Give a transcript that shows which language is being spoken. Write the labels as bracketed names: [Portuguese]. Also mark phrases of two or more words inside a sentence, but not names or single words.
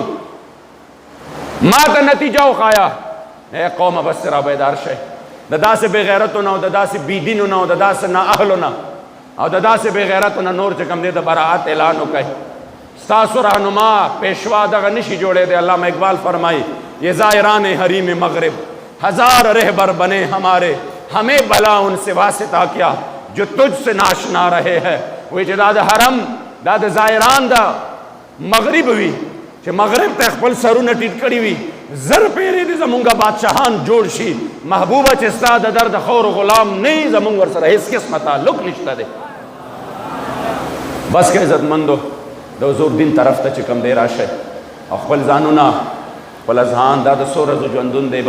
[Pashto] ما ته نتیجه وښایه. ای قومه بس را بیدار شئ د داسې بېغیرتو نه او د داسې بېدینو نه او د داسې نااهلو نه او د داسې بېغیرتو نه نور چې کوم دی د براعت اعلان وکړئ. ستاسو رهنما پیشوا دغه نشي جوړېدی. [Urdu] علامہ اقبال فرمائی یہ زائران حریم مغرب ہزار رہبر بنے ہمارے، ہمیں بلا ان سے واسطہ کیا جو تجھ سے ناشنا رہے ہے. [Pashto] وی چې دا د حرم دا د زائران دا مغرب وي چې مغرب ته خپل سرونه ټیټ کړي وي، زر پیرې دي زمونږ بادشاهان جوړ شي، محبوبه چې ستا د درد خور غلام نه یي، زمونږ ورسره هېڅ قسمه تعلق نشته دی. بس که عزتمندو د حضور دین طرف ته چې کوم دی راشئ او خپل ځانونه خپل اذهان دا د څو ورځو ژوندون دی.